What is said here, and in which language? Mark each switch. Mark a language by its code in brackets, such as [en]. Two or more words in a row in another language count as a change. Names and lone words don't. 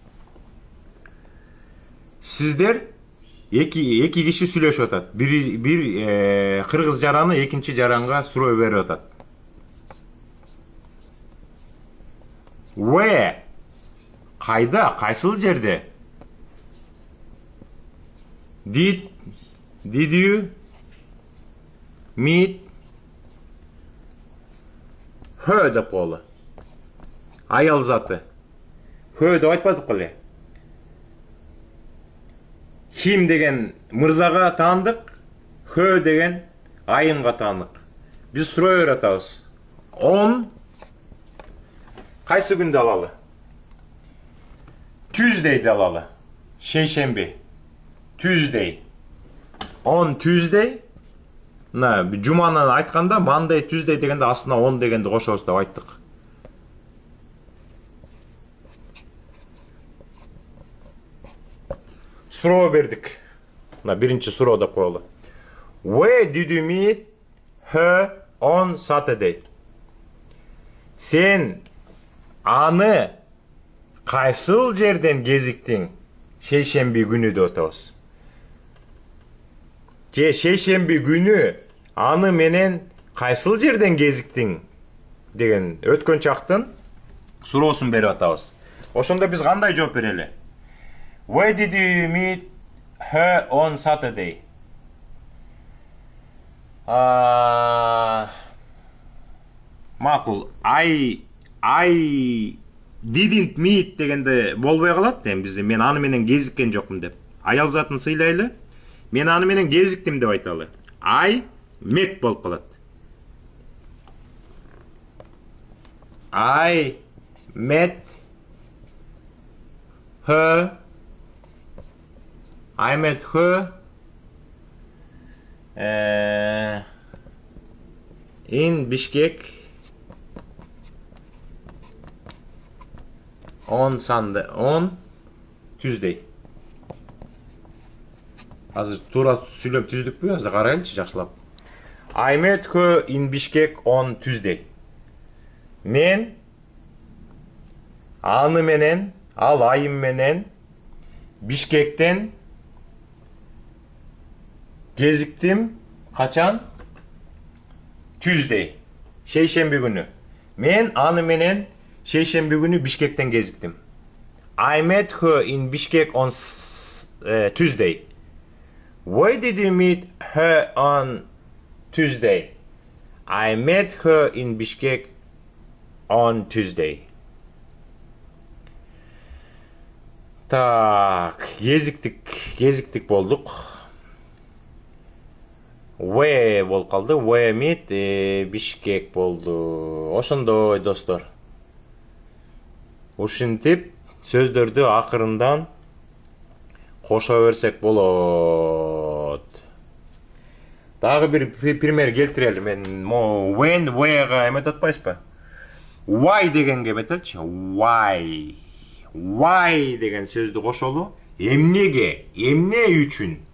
[ky] Сиздер эки киши сүйлөшүп атат. Бир кыргыз жараны экинчи жаранга суроо берип атат. [en] Where? [ky] Кайда? Кайсыл жерде? [en] Did you meet her [ky] деп коелу. Аял заты. Her деп айтпадык эле. Him деген мырзага таандык, her деген айымга таандык. Биз суроо берип атабыз. On кайсы күндө алалы? Tuesday'de алалы. Шейшемби. [en] Tuesday. On Tuesday. [ky] Мына жуманы айтканда Monday, Tuesday дегенде астына on дегенди кошобуз деп айттык. Суроо бердик. Мына биринчи суроо деп коелу. [en] Where did you meet her on Saturday? [ky] Сен аны кайсыл жерден кезиктиң шейшемби күнү деп атабыз. Же шейшемби күнү аны менен кайсыл жерден кезиктиң деген өткөн чактын суроосун берип атабыз. Ошондо биз кандай жооп берели? [en] Where did you meet her on Saturday? [ky] Макул. [en] I didn't meet [ky] дегенде болбой калат эми бизде. Мен аны менен кезиккен жокмун деп. Аял затын сыйлайлы. Мен аны менен кезиктим деп айталы. [en] I met [ky] болуп калат. [en] I met her. I met her in Bishkek on Tuesday. [ky] Азыр туура сүйлөп түздүкпү? Азыр карайлычы жакшылап. [en] I met her in Bishkek on Tuesday. [ky] Мен аны менен, ал айым менен Бишкектен кезиктим. Качан? Tuesday. Шейшемби күнү. Мен аны менен шейшемби күнү Бишкектен кезиктим. [en] I met her in Bishkek on Tuesday. Why did you meet her on Tuesday? I met her in Bishkek on Tuesday. [ky] Так, кезиктик болдук. Where болуп калды. [en] Where meet [ky] Bishkek болду. Ошондой достор. Ушинтип сөздөрдү акырындан кошо берсек болот. Дагы бир пример келтирели. Мен when, where'га эмет атпайсызбы? Why дегенге эметелчи. Why. Why деген сөздү кошолу. Эмнеге, эмне үчүн?